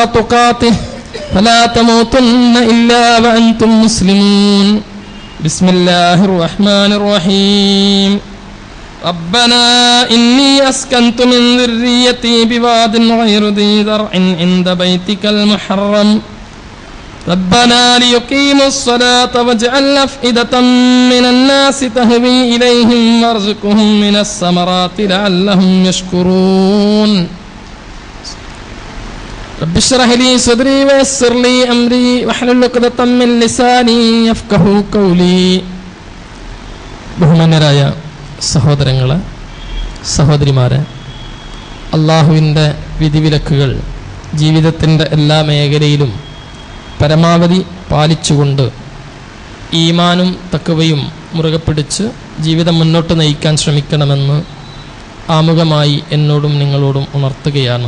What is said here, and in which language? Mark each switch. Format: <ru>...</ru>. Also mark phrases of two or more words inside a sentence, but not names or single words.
<ar>تقاته فلا تموتن إلا وأنتم مسلمون بسم الله الرحمن الرحيم ربنا إني أسكنت من ذريتي بواد غير ذي زرع عند بيتك المحرم ربنا ليقيموا الصلاة واجعل أفئدة من الناس تهوي إليهم وارزقهم من الثمرات لعلهم يشكرون رب اشرح لي صدري ويسر لي أمري واحلل عقدة من لساني يفقهوا قولي</ar> <ml>ബഹുമാന്യരായ സഹോദരങ്ങളെ സഹോദരിമാരെ, അള്ളാഹുവിൻ്റെ വിധിവിലക്കുകൾ ജീവിതത്തിൻ്റെ എല്ലാ മേഖലയിലും പരമാവധി പാലിച്ചുകൊണ്ട് ഈമാനും തഖ്വയും മുറുകെ പിടിച്ച് ജീവിതം മുന്നോട്ട് നയിക്കാൻ ശ്രമിക്കണമെന്ന് ആമുഖമായി എന്നോടും നിങ്ങളോടും ഉണർത്തുകയാണ്.</ml>